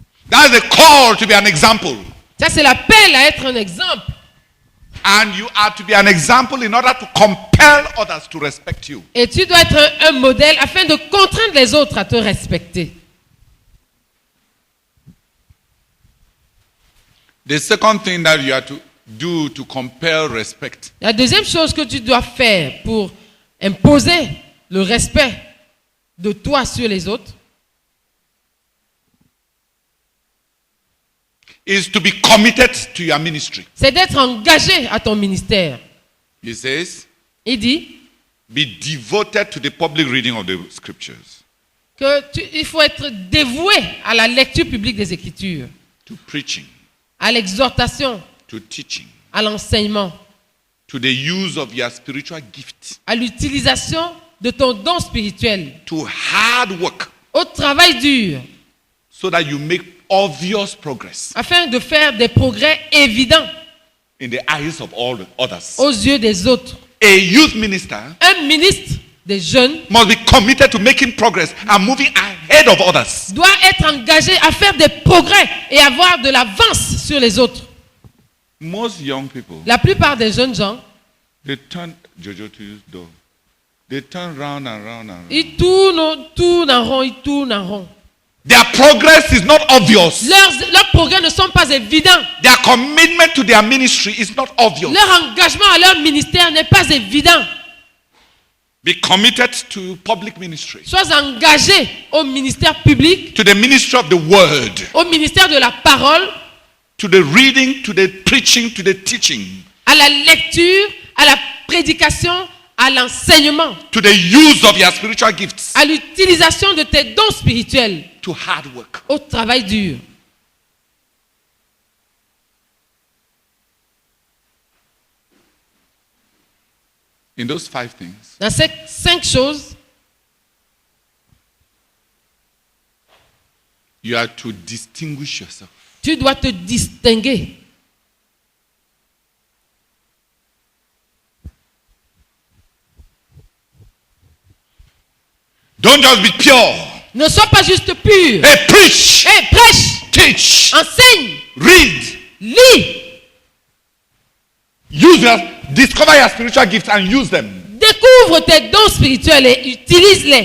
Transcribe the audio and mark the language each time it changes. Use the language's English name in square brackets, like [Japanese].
[English] That's the call to be an example. [French] Ça, c'est l'appel à être un exemple. [English] And you are to be an example in order to compel others to respect you. [French] Et tu dois être un modèle afin de contraindre les autres à te respecter. [English] The second thing that you have to do to compel respect [French] La deuxième chose que tu dois faire pour imposer le respect de toi sur les autres, [English] is to be committed to your ministry. [French] c'est d'être engagé à ton ministère. [English] He says, [French] Il dit [English] be devoted to the public reading of the scriptures, [French] qu'il faut être dévoué à la lecture publique des Écritures, [English] to preaching, [French] à l'exhortation, [English] to teaching, [French] à l'enseignement, [English] to the use of your spiritual gift, [French] à l'utilisation de ton don spirituel, [English] to hard work, [French] au travail dur, [English] so that you make obvious progress [French] afin de faire des progrès évidents [English] in the eyes of all the others. [French] aux yeux des autres. [English] A youth minister [French] Un ministre des jeunes [English] must be committed to making progress and moving ahead of others. [French] doit être engagé à faire des progrès et avoir de l'avance sur les autres. [English] Most young people, [French] La plupart des jeunes gens, [English] they turn Jojo to use door. They turn round and round and round. [French] ils tournent en rond, ils tournent en rond. [English] Their progress is not obvious. [French] Leurs progrès ne sont pas évidents. [English] Their commitment to their ministry is not obvious. [French] Leur engagement à leur ministère n'est pas évident. [English] Be committed to public ministry, [French] Sois engagé au ministère public, [English] to the ministry of the word, [French] au ministère de la parole, [English] to the reading, to the preaching, to the teaching, [French] à la lecture, à la prédication, à l'enseignement, [English] to the use of your spiritual gifts, [French] à l'utilisation de tes dons spirituels, [English] to hard work. [French] au travail dur. [English] In those 5 things, [French] Dans ces 5 choses, [English] you are to distinguish yourself. [French] tu dois te distinguer. [English] Don't just be pure. [French] Ne sois pas juste pur. [English] Hey, preach, [French] Prêche, [English] teach, [French] enseigne, [English] read. [French] lis, [English] Discover your spiritual gifts and use them. [French] découvre tes dons spirituels et utilise-les.